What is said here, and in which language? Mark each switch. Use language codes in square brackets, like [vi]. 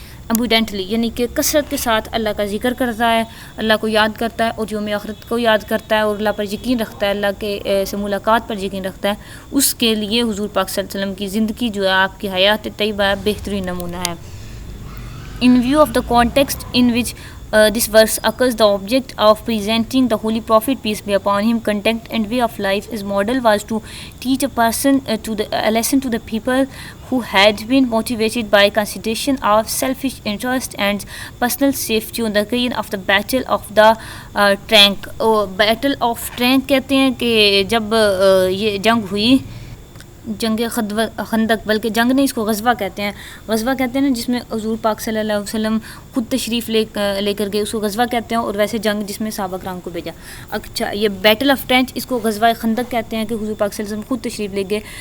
[ur] abundantly, یعنی کہ کثرت کے ساتھ اللہ کا ذکر کرتا ہے, اللہ کو یاد کرتا ہے اور یوم آخرت کو یاد کرتا ہے اور اللہ پر یقین رکھتا ہے, اللہ کے سے ملاقات پر یقین رکھتا ہے, اس کے لیے حضور پاک صلی اللہ علیہ وسلم کی زندگی جو ہے, آپ کی حیات طیبہ بہترین نمونہ ہے. [en] In view of the context in which this verse occurs, the object of presenting the Holy Prophet, peace be upon him, conduct and way of life as model was to teach a lesson to the people who had been motivated by consideration of selfish interest and personal safety on the occasion of the Battle of the Tank. [ur] Battle of Tank کہتے ہیں کہ جب یہ جنگ ہوئی جنگ خندق، بلکہ جنگ نہیں، اس کو غزوہ کہتے ہیں. غزوہ کہتے ہیں نا جس میں حضور پاک صلی اللہ علیہ وسلم خود تشریف لے کر گئے، اس کو غزوہ کہتے ہیں. اور ویسے جنگ جس میں صحابہ کرام کو بھیجا. اچھا یہ بیٹل آف ٹرینچ، اس کو غزوہ خندق کہتے ہیں کہ حضور پاک صلی اللہ علیہ وسلم خود تشریف لے گئے.